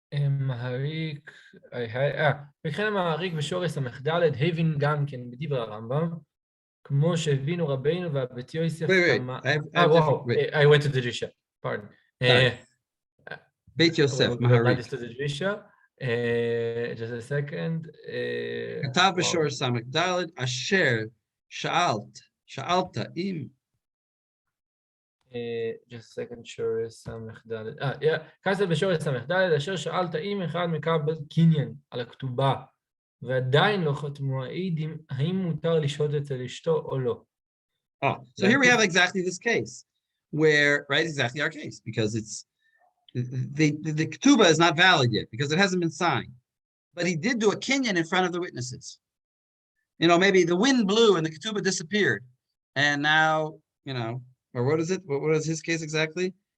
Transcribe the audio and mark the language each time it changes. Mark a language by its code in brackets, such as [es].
[he] מעריק, וכן המעריק בשורש ס"ד הבין גם כן בדברי הרמב"ם, כמו שהבינו רבינו והבית יוסף כמה... [en] I went to the Drisha, pardon. [he] בית יוסף, [en] Well, [he] מהריק. [en] to the Drisha. Just a second. [he] כתב בשורש ס"ד, אשר שאלת אם... [en] just a second, [he] שורש ס"ד. כתב בשורש ס"ד, אשר שאלת אם אחד מקבל קניין על הכתובה, ועדיין לא חתמו העדים, האם מותר לשהות אצל אשתו או לא? [en] So here we have exactly this case, where, right, exactly our case, because it's, the ketubah is not valid yet, because it hasn't been signed. But he did do a kinyan in front of the witnesses. Maybe the wind blew and the ketubah disappeared. And now, or what is it? What is his case exactly?